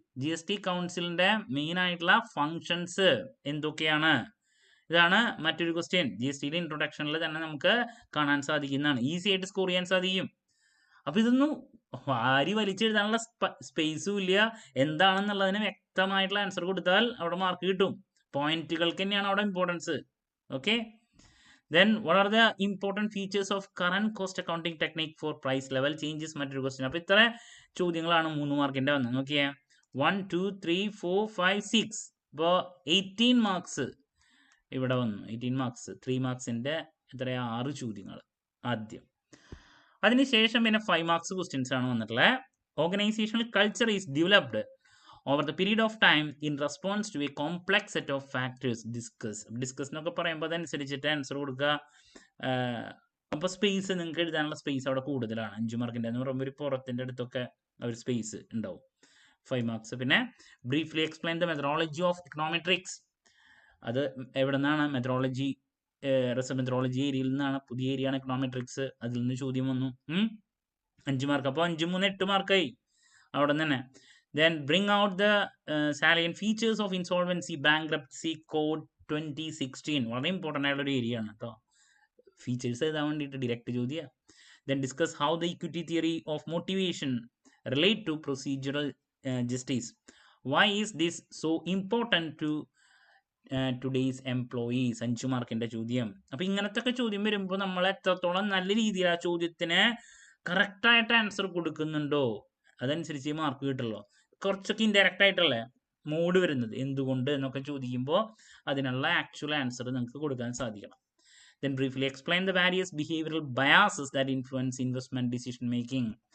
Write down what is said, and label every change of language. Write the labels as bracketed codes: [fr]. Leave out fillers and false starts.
[ml] G S T കൗൺസിലിന്റെ main ആയിട്ടുള്ള functions എന്തൊക്കെയാണ്, ഇതാണ് മറ്റൊരു ക്വസ്റ്റ്യൻ. ജി എസ് ടിയുടെ ഇൻട്രൊഡക്ഷനിൽ തന്നെ നമുക്ക് കാണാൻ സാധിക്കുന്നതാണ്, ഈസി ആയിട്ട് സ്കോർ ചെയ്യാൻ സാധിക്കും. അപ്പൊ ഇതൊന്നും വാരി വലിച്ചെഴുതാനുള്ള സ്പേസും ഇല്ല. എന്താണെന്നുള്ളതിന് വ്യക്തമായിട്ടുള്ള ആൻസർ കൊടുത്താൽ അവിടെ മാർക്ക് കിട്ടും. പോയിന്റുകൾക്ക് തന്നെയാണ് അവിടെ importance. [en] okay, then what are the important features of current cost accounting technique for price level changes, [ml] മറ്റൊരു ക്വസ്റ്റ്യൻ. അപ്പൊ ഇത്ര ചോദ്യങ്ങളാണ് 3 മാർക്കിന്റെ വന്നത്. നോക്കിയേ 1 2 3 4 5 6. ഇപ്പോൾ 18 മാർക്സ് ഇവിടെ വന്നു. 18 മാർക്സ് 3 മാർക്സിന്റെ എത്രയാ 6 ചോദ്യങ്ങൾ ആദ്യം. അതിനുശേഷം പിന്നെ 5 മാർക്സ് ക്വസ്റ്റ്യൻസ് ആണ് വന്നിട്ടുള്ളത്. [en] Organisational culture is developed over the period of time in response to a complex set of factors. [ml] Discuss എന്നൊക്കെ പറയുമ്പോൾ അതനുസരിച്ചിട്ട് ആൻസർ കൊടുക്കുക. അപ്പോൾ സ്പേസ് നിങ്ങൾക്ക് എഴുതാനുള്ള സ്പേസ് അവിടെ കൂടുതലാണ്. 5 മാർക്കിൻ്റെ എന്ന് പറയുമ്പോൾ ഒരു പുറത്തിൻ്റെ അടുത്തൊക്കെ ഒരു സ്പേസ് ഉണ്ടാവും. 5 മാർക്സ്. [en] പിന്നെ briefly explain the methodology of econometrics. [ml] അത് എവിടെ നിന്നാണ്? മെത്തഡോളജി മെത്തഡോളജി ഏരിയയിൽ നിന്നാണ്. പുതിയ ഏരിയയാണ് ഇക്കണോമെട്രിക്സ്. അതിൽ നിന്ന് ചോദ്യം വന്നു. 5 മാർക്ക്. അപ്പോൾ 5 3 8 മാർക്കായി അവിടെ തന്നെ. [en] Then bring out the salient features of insolvency bankruptcy code 2016. [ml] വളരെ ഇമ്പോർട്ടൻ്റ് ആയിട്ടുള്ള ഒരു ഏരിയ ആണ് കേട്ടോ. ഫീച്ചേഴ്സ് എഴുതാൻ വേണ്ടിയിട്ട് ഡയറക്റ്റ് ചോദ്യം. [en] Then discuss how the equity theory of motivation relate to procedural justice. Why is this so important to today's employees? [ml] 5 മാർക്കിൻ്റെ ചോദ്യം. അപ്പോൾ ഇങ്ങനത്തെ ഒക്കെ ചോദ്യം വരുമ്പോൾ നമ്മൾ എത്രത്തോളം നല്ല രീതിയിൽ ആ ചോദ്യത്തിന് കറക്റ്റായിട്ട് ആൻസർ കൊടുക്കുന്നുണ്ടോ അതനുസരിച്ച് മാർക്ക് കിട്ടുള്ളൂ. കുറച്ചൊക്കെ ഇൻഡയറക്റ്റ് ആയിട്ടല്ലേ മോഡ് വരുന്നത്, എന്തുകൊണ്ട് എന്നൊക്കെ ചോദിക്കുമ്പോൾ അതിനുള്ള ആക്ച്വൽ ആൻസർ നിങ്ങൾക്ക് കൊടുക്കാൻ സാധിക്കണം. [en] Then briefly explain the various behavioral biases that influence investment decision making.